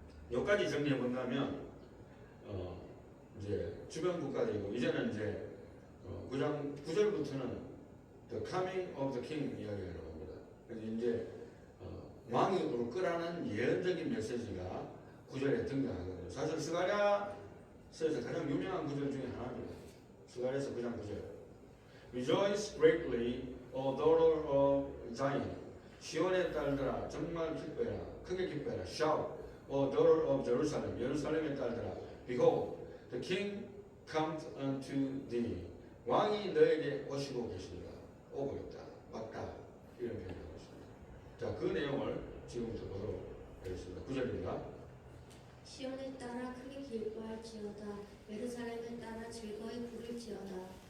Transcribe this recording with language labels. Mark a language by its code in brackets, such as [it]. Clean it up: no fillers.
[ko] 여기까지 정리해 본다면 이제 주변 국가들이고 이제는 이제 9절부터는 The Coming of the King 이야기가 나옵니다. 그래서 이제 왕이 끌어가는 예언적인 메시지가 9절에 등장하거든요. 사실 스가랴서에서 가장 유명한 구절 중에 하나입니다. 스가랴서 9장 9절. [en] Rejoice greatly, O daughter of Zion. [ko] 시온의 딸들아 정말 기뻐해라. 크게 기뻐해라. [en] Shout, O daughter of Jerusalem. [ko] 예루살렘의 딸들아. [en] Behold, the king comes unto thee. [ko] 왕이 너에게 오시고 계십니다. 오고 있다. 왔다. 이런 표현을 하고 있습니다. 자, 그 내용을 지금부터 보도록 하겠습니다. 9절입니다. 시온에 따라 크게 기뻐할지어다. 예루살렘에 따라 즐거이 부를지어다.